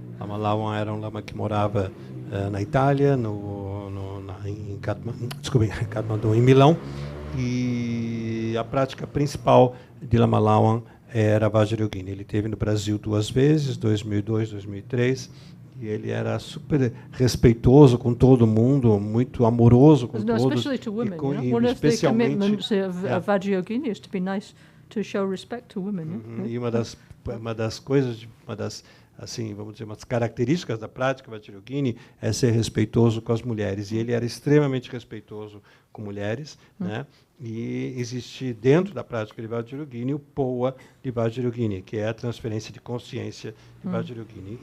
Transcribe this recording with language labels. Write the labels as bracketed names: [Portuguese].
[Portuguese] Lama Lawan era um lama que morava na Itália, em Katmandu, em Milão, e a prática principal de Lama Lawan era Vajrayogini. Ele esteve no Brasil 2 vezes, 2002, 2003, e ele era super respeitoso com todo mundo, muito amoroso com todos. [English] Especially to women, one of the commitments of Vajrayogini is to be nice, to show respect to women. [Portuguese] E uma das coisas, assim, vamos dizer, umas características da prática Vajrayogini é ser respeitoso com as mulheres. E ele era extremamente respeitoso com mulheres, né? E existe dentro da prática de Vajrayogini o POA de Vajrayogini, que é a transferência de consciência de Vajrayogini.